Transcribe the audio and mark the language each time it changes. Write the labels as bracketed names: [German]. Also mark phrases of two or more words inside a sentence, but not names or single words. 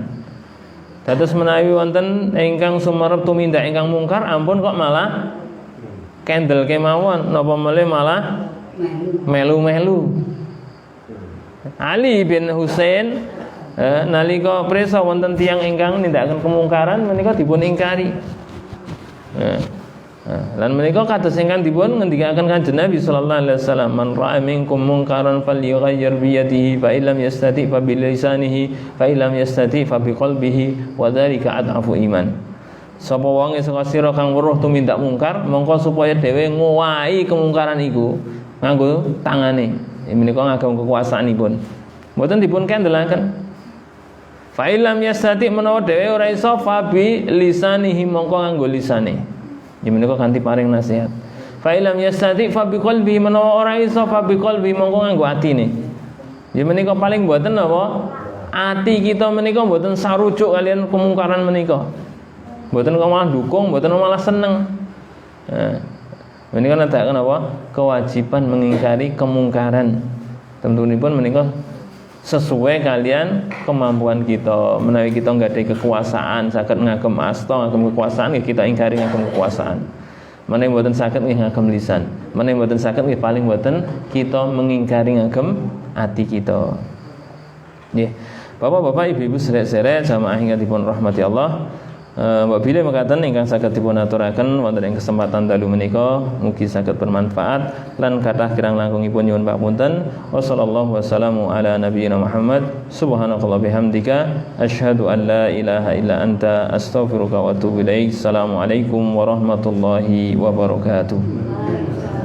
[Javanese] Dados menawi wonten ingkang sumerep tumindak ingkang mungkar ampun kok malah kendel kemawon napa melih malah melu-melu. Ali bin Husain nalika prisa wonten tiyang ingkang nindakaken kemungkaran menika dipun ingkari. Lan menika kados ingkang dipun ngendikaken Kanjeng Nabi [Arabic] صلى الله عليه وسلم, "من رأى منكم منكرا فليغيره بيده فإن لم يستطع فبلسانه فإن لم يستطع فبقلبه وذلك أضعف الإيمان." [Javanese] Sapa wong saka sira kang weruh tumindak mungkar, mongko supaya dhewe ngowahi kemungkaran iku nganggo tangane. Menika ngagem kekuasaanipun. Mboten dipun kendelaken. [Arabic] فإن لم يستطع' [Javanese] menawa dhewe ora iso [Arabic] فبلسانه [Javanese] mongko nganggo lisane. Ya menika kanthi paring nasihat. [Arabic] فإن لم يستطع فبقلبه [Javanese] menawa ora iso [Arabic] فبقلبه [Javanese] mongko nganggo atine. Ya menika paling mboten napa ati kita menika mboten sarujuk kalian kemungkaran menika. Mboten kok malah dukung, mboten malah seneng. Nah, menika nadahaken apa? Kewajiban mengingkari kemungkaran. Tentunipun menika sesuai kalian kemampuan kita. Menawi kita nggadahi kekuasaan saged ngagem asta ngagem kekuasaan ya kita ingkari ngagem kekuasaan. Menawi mboten saged nggih ngagem lisan. Menawi mboten saged nggih paling mboten kita mengingkari ngagem ati kita. Nggih. Bapak-bapak, ibu-ibu sederek-sederek jamaah ingkang dipun rahmati Allah. Mbak bilih mekaten ingkang saged dipun aturaken wonten ing kesempatan dalu menika mugi saged bermanfaat lan kathah kirang langkungipun nyuwun pamunten. [Arabic] وصلى الله وسلم على نبينا محمد. سبحانك اللهم بحمدك أشهد أن لا إله إلا أنت أستغفرك وأتوب إليك. السلام عليكم ورحمة الله وبركاته.